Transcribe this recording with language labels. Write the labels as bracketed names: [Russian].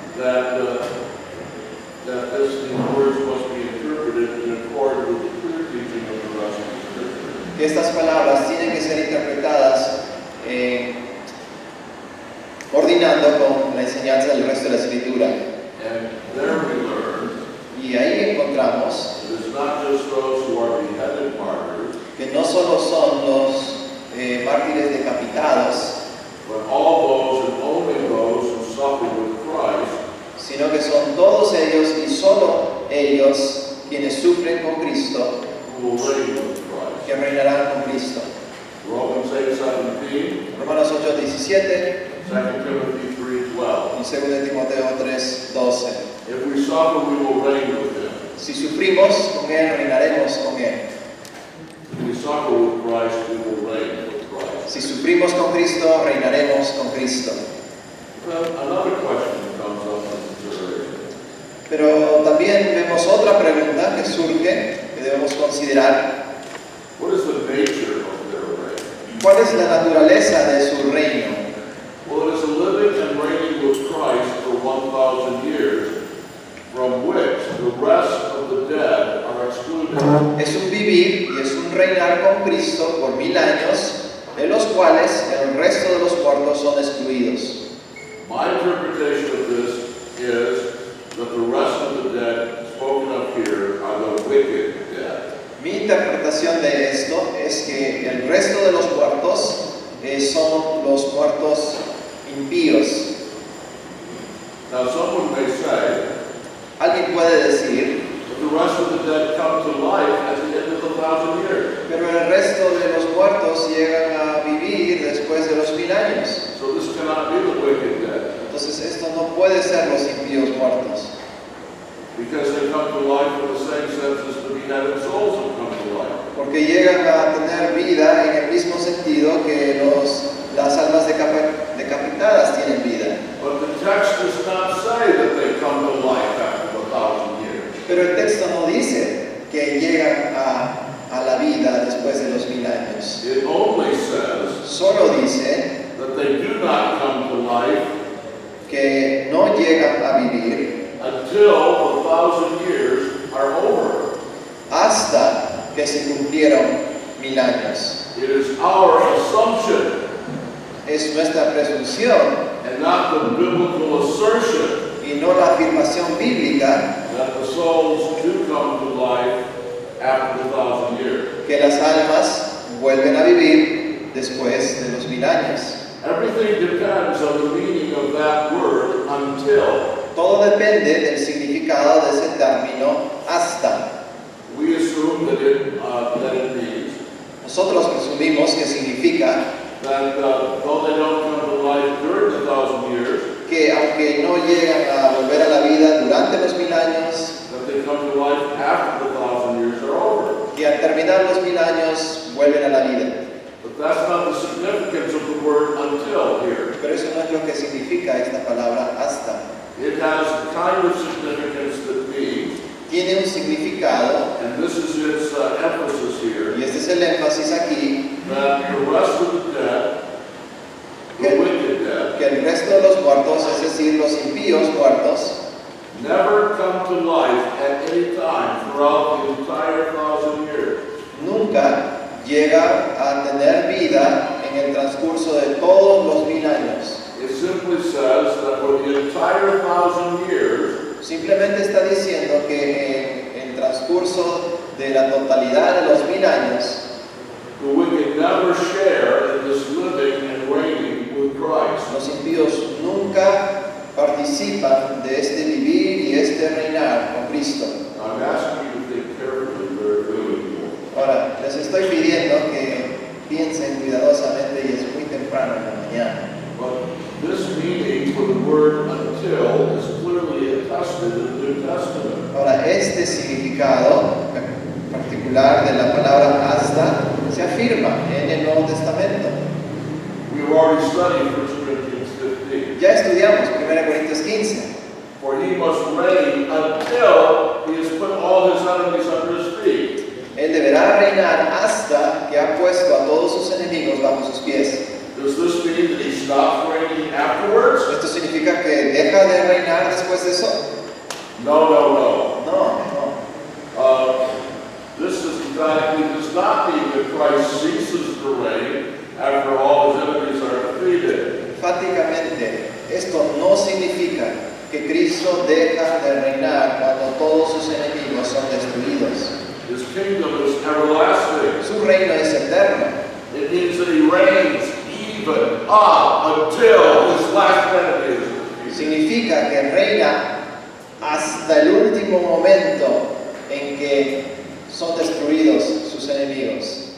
[English] that these words must be interpreted in accord with the clear teaching of the rest of the Scripture. [Spanish] que estas palabras tienen que ser interpretadas coordinando con la enseñanza del resto de la Escritura. [English] And there we learn [Spanish] Y ahí encontramos [English] that it's not just those who are beheaded martyrs, [Spanish] que no solo son los mártires decapitados, [English] but all those and only those who suffer with Christ, [Spanish] sino que son todos ellos y solo ellos quienes sufren con Cristo, [English] who will reign with Christ. [Spanish] que reinarán con Cristo. [English] Romans 8:17, [Spanish] Romanos 8:17 [English] 2 Timothy 3:12. [Spanish] y en 2 Timoteo 3:12. [English] If we suffer, we will reign with him. [Spanish] Si sufrimos con Él, reinaremos con Él. [English] If we suffer with Christ, we will reign with Christ. [Spanish] Si sufrimos con Cristo, reinaremos con Cristo. [English] Then another question comes up in consideration. [Spanish] Pero también vemos otra pregunta que surge, que debemos considerar. [English] What is the nature of their reign? [Spanish] ¿Cuál es la naturaleza de su reino? [English] Well, it is a living and reigning with Christ for 1,000 years, from which the rest of the dead are excluded. [Spanish] Es un vivir y es un reinar con Cristo por 1000 años, de los cuales el resto de los muertos son excluidos. [English] My interpretation of this is that the rest of the dead spoken of here are the wicked dead. [Spanish] Mi interpretación de esto es que el resto de los muertos son los muertos impíos. [English] Now, someone may say [Spanish] Alguien puede decir, [English] that the rest of the dead come to life at the end of the 1,000 years. [Spanish] pero el resto de los muertos llegan a vivir después de los 1000 años. [English] So this cannot be the wicked dead, [Spanish] Entonces esto no puede ser los impíos muertos, [English] because they come to life in the same sense as the beheaded souls have come to life. [Spanish] porque llegan a tener vida en el mismo sentido que las almas decapitadas tienen vida. [English] But the text does not say that they come to life after the 1,000 years. [Spanish] Pero el texto no dice que llegan a la vida después de los 1000 años. [English] It only says [Spanish] Solo dice [English] that they do not come to life [Spanish] que no llegan a vivir [English] until the 1,000 years are over. [Spanish] hasta que se cumplieron 1000 años. [English] It is our assumption [Spanish] Es nuestra presunción [English] and not the biblical assertion [Spanish] y no la afirmación bíblica [English] that the souls do come to life after the 1,000 years. [Spanish] que las almas vuelven a vivir después de los 1000 años. [English] Everything depends on the meaning of that word until. [Spanish] Todo depende del significado de ese término hasta. [English] We assume that it means [Spanish] Nosotros presumimos que significa [English] that though they don't come to life during the 1,000 years, [Spanish] que aunque no llegan a volver a la vida durante los 1000 años, [English] that they come to life after the 1,000 years are over. [Spanish] que al terminar los 1000 años vuelven a la vida. [English] But that's not the significance of the word until here. [Spanish] Pero eso no es lo que significa esta palabra hasta. [English] It has the kind of significance that means, [Spanish] Tiene un significado, [English] and this is its emphasis here, [Spanish] y este es el énfasis aquí, [English] that the rest of the dead, the wicked dead, [Spanish] que el resto de los muertos, es decir, los impíos muertos, [English] never come to life at any time throughout the entire 1,000 years. [Spanish] nunca llega a tener vida en el transcurso de todos los 1000 años. [English] It simply says that for the entire 1,000 years, [Spanish] Simplemente está diciendo que en el transcurso de la totalidad de los 1000 años, [English] the wicked never share in this living and reigning with Christ. [Spanish] los impíos nunca participan de este vivir y este reinar con Cristo. [English] I'm asking you to think carefully, very clearly. [Spanish] Ahora, les estoy pidiendo que piensen cuidadosamente y es muy temprano en la mañana. [English] But this meaning for the word until is clearly attested in the New Testament. [Spanish] Ahora, este significado particular de la palabra hasta se afirma en el Nuevo Testamento. [English] We've already studied 1 Corinthians 15. [Spanish] Ya estudiamos 1 Corintios 15. [English] For he must reign until he has put all his enemies under his feet. [Spanish] Él deberá reinar hasta que ha puesto a todos sus enemigos bajo sus pies. [English] Does this mean that he stops reigning afterwards? [Spanish] ¿Esto significa que deja de reinar después de eso? [English] No, no, no. [Spanish] No, no. [English] This is emphatically does not mean that Christ ceases to reign after all his enemies are defeated. [Spanish] Enfáticamente, esto no significa que Cristo deja de reinar cuando todos sus enemigos son destruidos. [English] His kingdom is everlasting. [Spanish] Su reino es eterno. [English] It means that he reigns even up until his last enemy is defeated. [Spanish] Significa que reina hasta el último momento en que son destruidos sus enemigos.